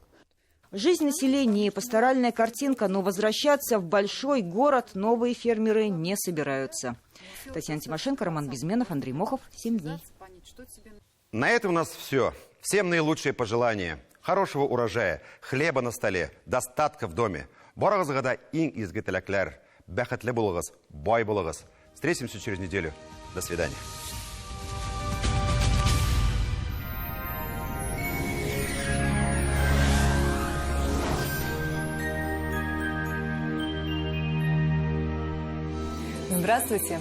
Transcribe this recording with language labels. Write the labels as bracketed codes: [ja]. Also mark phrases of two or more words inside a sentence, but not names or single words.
[ru] Жизнь населения и пасторальная картинка, но возвращаться в большой город новые фермеры не собираются. Татьяна Тимошенко, Роман Безменов, Андрей Мохов. 7 дней. На этом у нас все. Всем наилучшие пожелания. Хорошего урожая, хлеба на столе, достатка в доме. [tt] Борагызгада иң изге теләкләр. Бәхетле булыгыз, бай булыгыз. [ru] Встретимся через неделю. До свидания. Здравствуйте!